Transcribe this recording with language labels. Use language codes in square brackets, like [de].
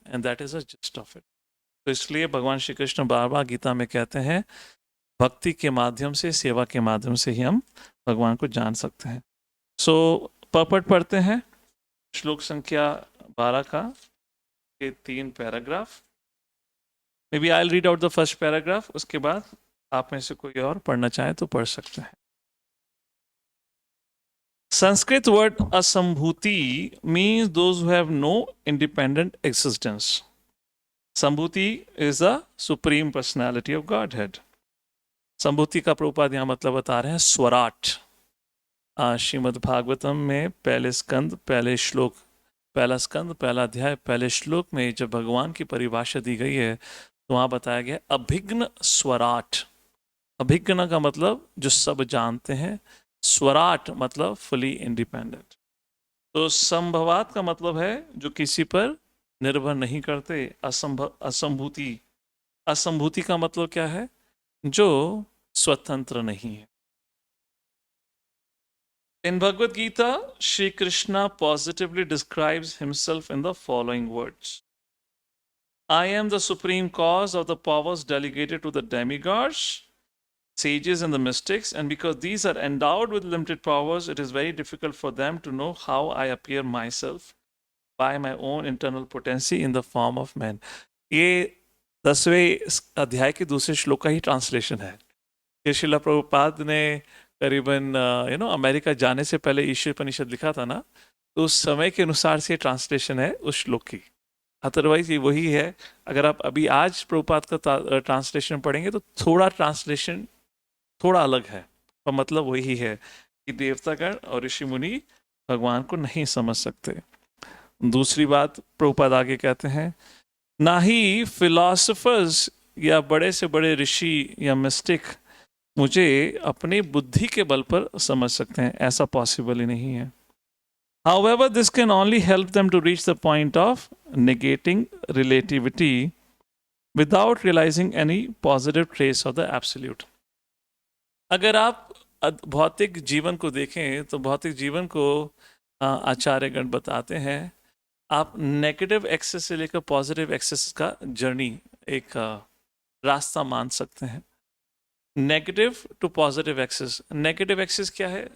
[en] And that is a gist of it. [hi] तो इसलिए भगवान श्री कृष्ण बार बार गीता में कहते हैं भक्ति के माध्यम से, सेवा के माध्यम से ही हम भगवान को जान सकते हैं. सो पर्पट पढ़ते हैं श्लोक संख्या 12 का ये 3 paragraph. [en] maybe I will read out the first paragraph, [hi] उसके बाद आप में से कोई और पढ़ना चाहे तो पढ़ सकते हैं. [en] Sanskrit word असंभूति means those who have no independent existence. संभूति is the supreme personality of Godhead. [hi] संभूति का प्रभुपाद यहाँ मतलब बता रहे हैं स्वराट. श्रीमद् भागवतम में पहले स्कंद पहले श्लोक, पहला स्कंद पहला अध्याय पहले श्लोक में जब भगवान की परिभाषा दी गई है तो वहाँ बताया गया अभिघ्न स्वराट. अभिघ्न का मतलब जो सब जानते हैं, स्वराट मतलब फुली इंडिपेंडेंट. तो संभवात का मतलब है जो किसी पर निर्भर नहीं करते. असंभूति, असंभूति का मतलब क्या है? जो स्वतंत्र नहीं है. [en] In Bhagavad Gita, Shri Krishna positively describes himself in the following words. I am the supreme cause of the powers delegated to the demigods, sages and the mystics, and because these are endowed with limited powers, it is very difficult for them to know how I appear myself by my own internal potency in the form of man. [hi] ये 10वें अध्याय के दूसरे श्लोक का ही translation है. ये श्रीला प्रभुपाद ने करीबन अमेरिका जाने से पहले ईश्वर उपनिषद लिखा था ना, तो उस समय के अनुसार से ट्रांसलेशन है उस श्लोक की. अदरवाइज ये वही है. अगर आप अभी आज प्रभुपाद का ट्रांसलेशन पढ़ेंगे तो थोड़ा ट्रांसलेशन थोड़ा अलग है, पर मतलब वही है कि देवतागण और ऋषि मुनि भगवान को नहीं समझ सकते. दूसरी बात प्रभुपाद आगे कहते हैं, ना ही फिलोसफर्स या बड़े से बड़े ऋषि या मिस्टिक मुझे अपनी बुद्धि के बल पर समझ सकते हैं. ऐसा पॉसिबल ही नहीं है. [en] However, this can only help them to reach the point of negating relativity without realizing any positive trace of the absolute. [hi] अगर आप भौतिक जीवन को देखें तो भौतिक जीवन को आचार्यगण बताते हैं आप नेगेटिव एक्सेस से लेकर पॉजिटिव एक्सेस का जर्नी एक रास्ता मान सकते हैं. Negative to positive access. Negative access क्या है?